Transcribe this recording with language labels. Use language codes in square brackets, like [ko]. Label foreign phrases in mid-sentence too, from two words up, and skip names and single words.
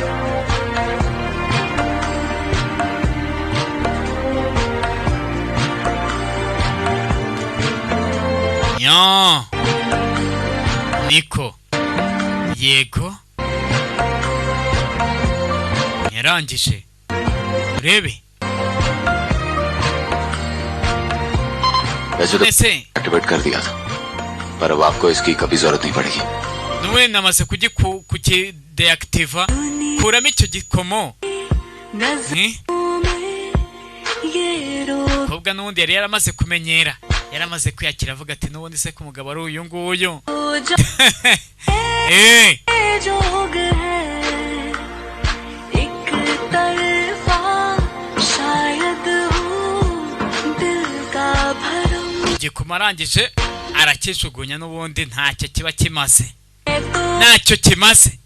[rw] nya niko yego yarangije urebe [hi] वैसे तो [rw] ese [hi] एक्टिवेट कर दिया था पर अब आपको इसकी कभी जरूरत नहीं पड़ेगी। [rw] nuwe namaze kukideactiva kuramo icyo gikomo kobwa n'ubundi yari yaramaze kumenyera, yaramaze kwiyakira avuga ati n'ubundi se ko umugabo ari uyu nguyu. igikoma arangije arakishugunya n'ubundi ntacyo kiba kimaze, ntacyo kimaze.